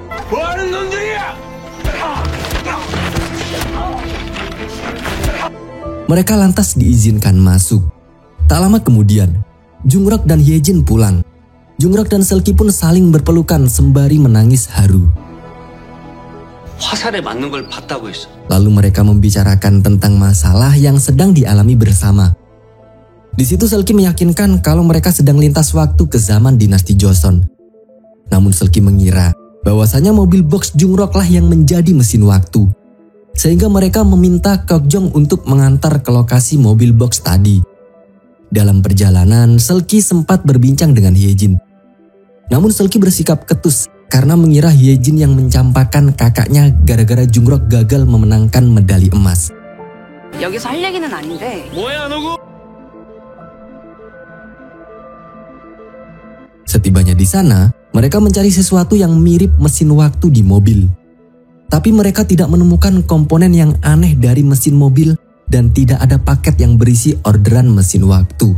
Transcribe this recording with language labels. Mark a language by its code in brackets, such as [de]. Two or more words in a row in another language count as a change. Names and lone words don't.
[id] Mereka lantas diizinkan masuk. Tak lama kemudian, Jungrok dan Hyejin pulang. Jungrok dan Seulgi pun saling berpelukan sembari menangis haru. [ko] 화살에 맞는 걸 봤다고 했어. [id] Lalu mereka membicarakan tentang masalah yang sedang dialami bersama. Di situ Seulgi meyakinkan kalau mereka sedang lintas waktu ke zaman dinasti Joseon. Namun Seulgi mengira bahwasanya mobil box Jungrok lah yang menjadi mesin waktu. Sehingga mereka meminta Keokjong untuk mengantar ke lokasi mobil box tadi. Dalam perjalanan, Seulgi sempat berbincang dengan Hyejin. Namun Seulgi bersikap ketus karena mengira Hyejin yang mencampakkan kakaknya gara-gara Jungrok gagal memenangkan medali emas. [ko] 여기서 할 얘기는 아닌데. 뭐야 너구? [id] Setibanya di sana, mereka mencari sesuatu yang mirip mesin waktu di mobil. Tapi mereka tidak menemukan komponen yang aneh dari mesin mobil dan tidak ada paket yang berisi orderan mesin waktu.